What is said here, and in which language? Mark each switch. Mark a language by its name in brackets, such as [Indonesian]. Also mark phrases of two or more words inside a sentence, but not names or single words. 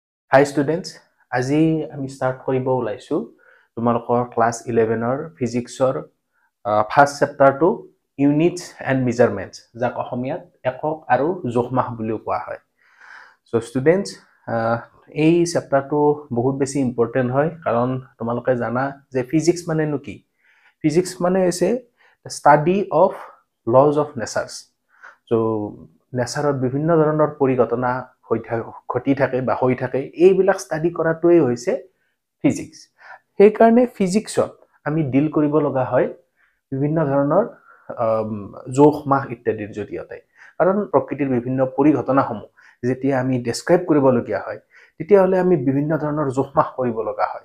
[English] Hi students, [Assamese] আজি আমি start কৰিব ওলাইছো তোমালোকৰ class 11 ৰ physics-ৰ [English] first chapter to units and measurements [Assamese] যাক অসমীয়াত একক আৰু জোখমাখ বুলিও কোৱা হয়। [English] So students, [Assamese] এই chapterটো বহুত বেছি important হয় কাৰণ তোমালোকে জানা যে physics মানে নো কি? [English] Physics [Assamese] মানে হৈছে [English] the study of laws of nature. [Assamese] So নেচাৰত বিভিন্ন ধৰণৰ পৰিঘটনা ঘটি থাকে বা হৈ থাকে এইবিলাক ষ্টাডি কৰাটোৱে হৈছে ফিজিক্স। সেই কাৰণে ফিজিক্সত আমি ডিল কৰিব লগা হয় বিভিন্ন ধৰণৰ জোখ মাখ ইত্যাদিৰ জৰিয়তে। কাৰণ প্ৰকৃতিৰ বিভিন্ন পৰিঘটনাসমূহ যেতিয়া আমি ডেছক্ৰাইব কৰিবলগীয়া হয় তেতিয়াহ'লে আমি বিভিন্ন ধৰণৰ জোখ মাখ কৰিব লগা হয়।